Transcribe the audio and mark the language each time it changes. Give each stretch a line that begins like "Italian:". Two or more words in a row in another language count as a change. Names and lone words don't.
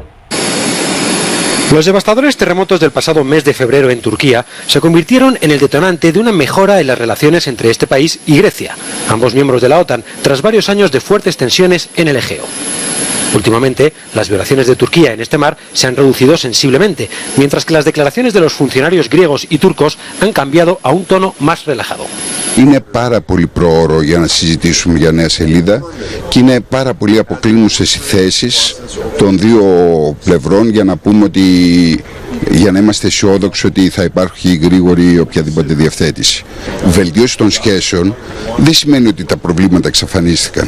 Spanish: Los devastadores terremotos del pasado mes de febrero en Turquía se convirtieron en el detonante de una mejora en las relaciones entre este país y Grecia, ambos miembros de la OTAN, tras varios años de fuertes tensiones en el Egeo. Últimamente, las violaciones de Turquía en este mar se han reducido sensiblemente, mientras que las declaraciones de los funcionarios griegos y turcos han cambiado a un tono más relajado.
Greek: Είναι πάρα πολύ προώρο για να συζητήσουμε για νέα σελίδα και είναι πάρα πολύ αποκλίνουσες οι θέσεις των δύο πλευρών για να πούμε ότι για να είμαστε αισιόδοξοι ότι θα υπάρχει γρήγορη οποιαδήποτε διευθέτηση. Βελτίωση των σχέσεων δεν σημαίνει ότι τα προβλήματα εξαφανίστηκαν.